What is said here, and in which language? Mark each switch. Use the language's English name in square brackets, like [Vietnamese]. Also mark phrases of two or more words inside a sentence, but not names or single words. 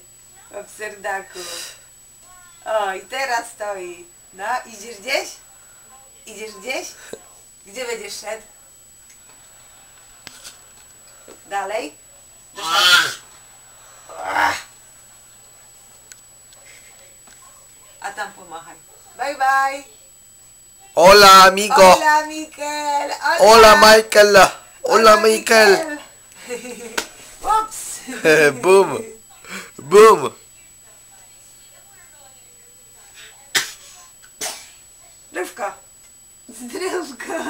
[Polish] W serdaku. O, i teraz stoi. No, idziesz gdzieś? Idziesz gdzieś? Gdzie będziesz szedł? Dalej? Do szafy. A tam pomachaj. [English] Bye bye. [Spanish] Hola amigo. Hola Mikel. Hola Michael. Hola Michael. Ups. Boom. Boom. [Polish] Zdrówko. Zdrówko.